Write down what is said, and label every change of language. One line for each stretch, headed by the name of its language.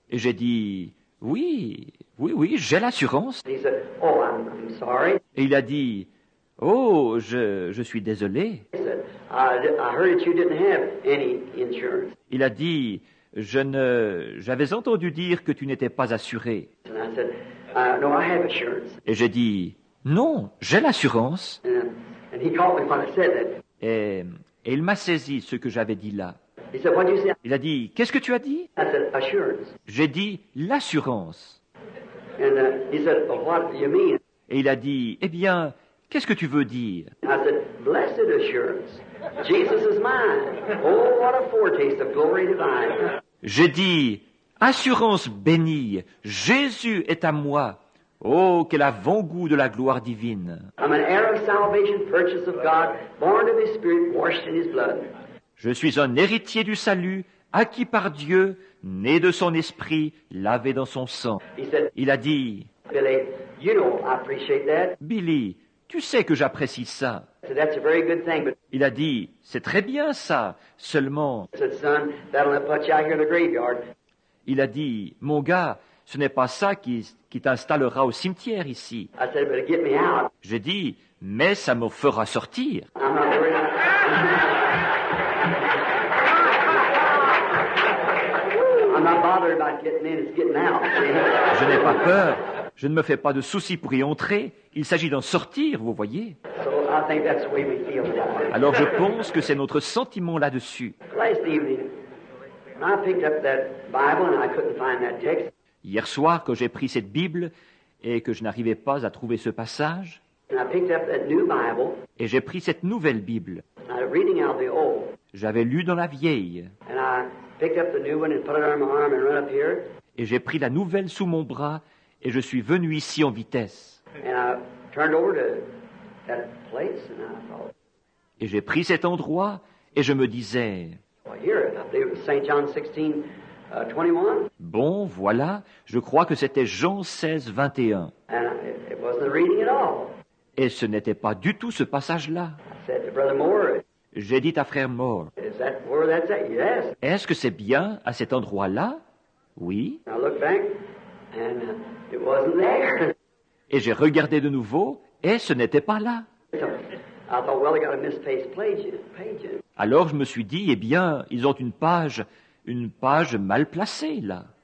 French: Et j'ai dit, oui, j'ai l'assurance.
English: He said, oh, I'm sorry.
French: Et il a dit, oh, je suis désolé.
English: He said, I heard that you didn't have any insurance.
French: Il a dit, j'avais entendu dire que tu n'étais pas assuré.
English: And I said, no, I have assurance.
French: Et j'ai dit, non, j'ai l'assurance.
English: And he caught me when I said that.
French: Et il m'a saisi ce que j'avais dit là.
English: He said, what did you say?
French: Il a dit, qu'est-ce que tu as dit?
English: I said, assurance.
French: J'ai dit, l'assurance.
English: And he said, well, what do you mean?
French: Et il a dit, eh bien, qu'est-ce que tu veux dire?
English: I said, blessed assurance. Jesus is mine. Oh, what a foretaste of glory divine.
French: J'ai dit, assurance bénie, Jésus est à moi. Oh, quel avant-goût de la gloire divine.
English: I'm an heir of salvation, purchased of God, born of His Spirit, washed in His blood.
French: Je suis un héritier du salut, acquis par Dieu, né de son esprit, lavé dans son sang.
English: He said,
French: Il a dit,
English: Billy, you know I appreciate that.
French: Billy, tu sais que j'apprécie ça.
English: I said, that's a very good thing, but
French: Il a dit, c'est très bien ça, seulement,
English: I said, son, that'll not put you out here in the graveyard.
French: il a dit, mon gars, ce n'est pas ça qui t'installera au cimetière ici.
English: I said, but it'll get me out.
French: J'ai dit, mais ça me fera sortir.
English: I'm not worried. I'm not bothered about getting in, it's getting out.
French: Je n'ai pas peur, je ne me fais pas de soucis pour y entrer, il s'agit d'en sortir, vous voyez.
English: So I think that's the way we feel now.
French: Alors je pense que c'est notre sentiment là-dessus.
English: Last evening, when I picked up that Bible and I couldn't find that text,
French: Hier soir, quand j'ai pris cette Bible et que je n'arrivais pas à trouver ce passage,
English: and I picked up that new Bible,
French: et j'ai pris cette nouvelle Bible,
English: and I was reading out the old,
French: j'avais lu dans la vieille,
English: and I picked up the new one and put it on my arm and run up here,
French: et j'ai pris la nouvelle sous mon bras, et je suis venu ici en vitesse.
English: and I turned over to that place, and I thought,
French: Et j'ai pris cet endroit, et je me disais,
English: well, here, I believe it was St. John 16, 21,
French: bon, voilà, je crois que c'était Jean 16, 21.
English: and it wasn't the reading at all.
French: Et ce n'était pas du tout ce passage-là.
English: I said to Brother Moore,
French: J'ai dit à frère Moore,
English: is that where that's at? Yes.
French: est-ce que c'est bien à cet endroit-là? Oui.
English: I looked back, and it wasn't there.
French: Et j'ai regardé de nouveau, et ce n'était pas là.
English: So I thought, well, they got a misplaced page.
French: Alors je me suis dit, eh bien, ils ont une page mal placée là.